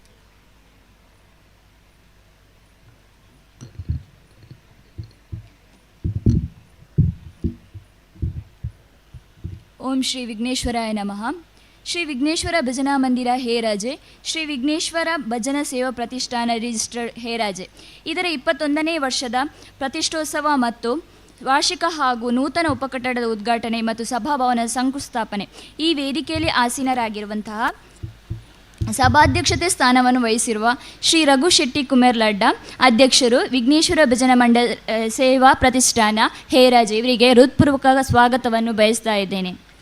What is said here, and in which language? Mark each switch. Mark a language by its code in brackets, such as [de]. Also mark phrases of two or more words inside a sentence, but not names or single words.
[sa] ಓಂ ಶ್ರೀ ವಿಘ್ನೇಶ್ವರಾಯ ನಮಃ. [kn] ಶ್ರೀ ವಿಘ್ನೇಶ್ವರ ಭಜನಾ ಮಂದಿರ ಹೇರಾಜೆ, ಶ್ರೀ ವಿಘ್ನೇಶ್ವರ ಭಜನ ಸೇವಾ ಪ್ರತಿಷ್ಠಾನ ರಿಜಿಸ್ಟರ್ಡ್ ಹೇರಾಜೆ ಇದರ 21ನೇ ವರ್ಷದ ಪ್ರತಿಷ್ಠೋತ್ಸವ ಮತ್ತು ವಾರ್ಷಿಕ ಹಾಗೂ ನೂತನ ಉಪಕಟ್ಟಡದ ಉದ್ಘಾಟನೆ ಮತ್ತು ಸಭಾಭವನದ ಶಂಕುಸ್ಥಾಪನೆ ಈ ವೇದಿಕೆಯಲ್ಲಿ ಆಸೀನರಾಗಿರುವಂತಹ ಸಭಾಧ್ಯಕ್ಷತೆ ಸ್ಥಾನವನ್ನು ವಹಿಸಿರುವ ಶ್ರೀ ರಘು ಶೆಟ್ಟಿ ಕುಮೇರ್ಲಡ್ಡ ಅಧ್ಯಕ್ಷರು, ವಿಘ್ನೇಶ್ವರ ಭಜನಾ ಮಂಡಳ ಸೇವಾ ಪ್ರತಿಷ್ಠಾನ ಹೇರಾಜೆ ಇವರಿಗೆ ಹೃತ್ಪೂರ್ವಕ ಸ್ವಾಗತವನ್ನು ಬಯಸ್ತಾ ಇದ್ದೇನೆ.